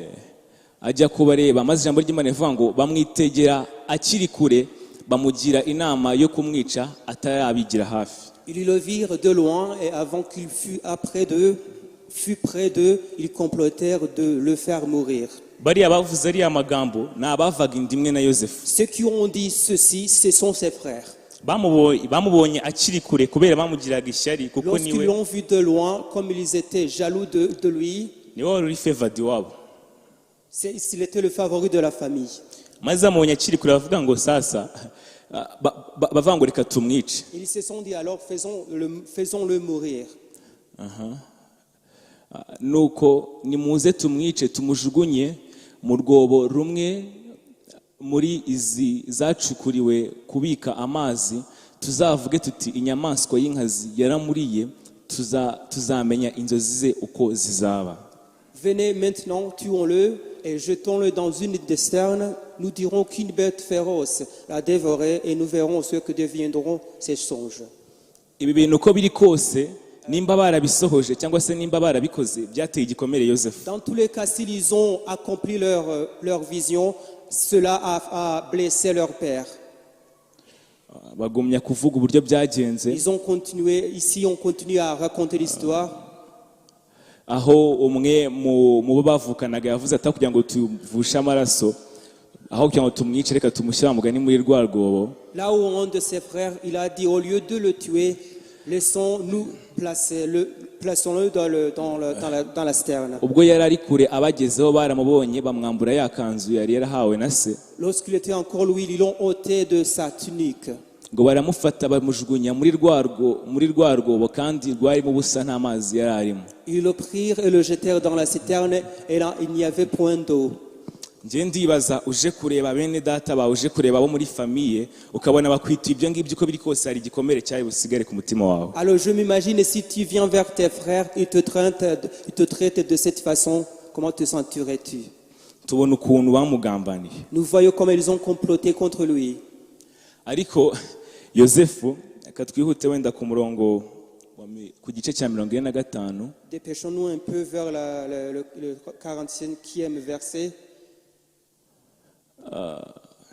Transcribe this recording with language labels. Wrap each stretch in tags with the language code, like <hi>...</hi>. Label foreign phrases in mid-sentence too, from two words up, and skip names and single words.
<rw>Ajya kubareba maze ijambo ry'Imana rivuga ngo bamwitegera akiri kure bamugira inama yo kumwica atarabigira hafi.</rw> <fr>Ils le virent de loin et avant qu'il fût près d'eux, ils complotèrent de le faire mourir.</fr> <rw>Bariya bavuze ariya magambo ni abavaga inda imwe na Yosefu.</rw> <fr>Ceux qui ont dit ceci, ce sont ses frères.</fr> <rw>Bamubonye akiri kure kubera bamugiraga ishyari kuko</rw> <fr>Lorsqu'ils</fr> <rw>niwe</rw> <fr>l'ont vu de loin, comme ils étaient jaloux de lui,</fr> <rw>niwe wari uri favored wabo.</rw> <fr>il était le favori de la famille.</fr> <rw>Maze amubonye akiri kure bavuga ngo sasa bavuga ngo reka tumwice.</rw> <fr>Ils se sont dit alors faisons-le mourir.</fr> <rw>Nuko nimuze tumwice tumujugunye mu rwobo rumwe muri izi zacukuriwe kubika amazi, tuzavuge tuti inyamaswa y'inkazi yaramuriye, tuzamenya inzozi ze uko zizaba.</rw> <fr>Venez maintenant, tuons-le et jetons-le dans une des sternes. Nous dirons qu'une bête féroce l'a dévoré et nous verrons ce que deviendront ses songes.</fr> <rw>Ibi bintu uko biri kose nimba barabisohoje cyangwa se nimba barabikoze byateye igikomere Yosefu.</rw> <fr>Dans tous les cas, s'ils ont accompli leur vision, cela a blessé leur père.</fr> <rw>Bagumya kuvuga uburyo byagenze.</rw> <fr>Ils ont continué, ici on continue à raconter l'histoire.</fr> <rw>Aho umwe mu bo bavukanaga yavuze ati kugira ngo tuvushe amaraso aho kugira ngo tumwice reka tumushyira mugani muri rwa rwobo.</rw> <fr>Là où un de ses frères, il a dit au lieu de le tuer, laissons-nous plaçons-le dans la sterne.</fr> <rw>Ubwo yari ari kure abagezeho baramubonye bamwambura ya kanzu yari yarahawe na se.</rw> <fr>Lorsqu'il était encore loin, ils l'ont ôté de sa tunique.</fr> <rw>Ngo baramufata bamujugunya muri rwa rwobo kandi rwarimo ubusa nta mazi yari arimo.</rw> <fr>Ils le prirent et le jetèrent dans la citerne et là il n'y avait point d'eau.</fr> <rw>Nje ndibaza uje kureba bene data bawe uje kureba abo muri famille ukabona bakwita ibyo ngibyo uko biri kose hari igikomere cyawe busigare ku mutima wawe.</rw> <fr>Alors je m'imagine si tu viens vers tes frères, ils te traitent de cette façon, comment te sentirais-tu?</fr> <rw>Tubona ukuntu bamugambaniye.</rw> <fr>Nous voyons comment ils ont comploté contre lui.</fr> <rw>Ariko Yosefu akatwihute wenda ku murongo ku gice cya 45.</rw> <fr>Dépêchons-nous un peu vers le 45e verset.</fr>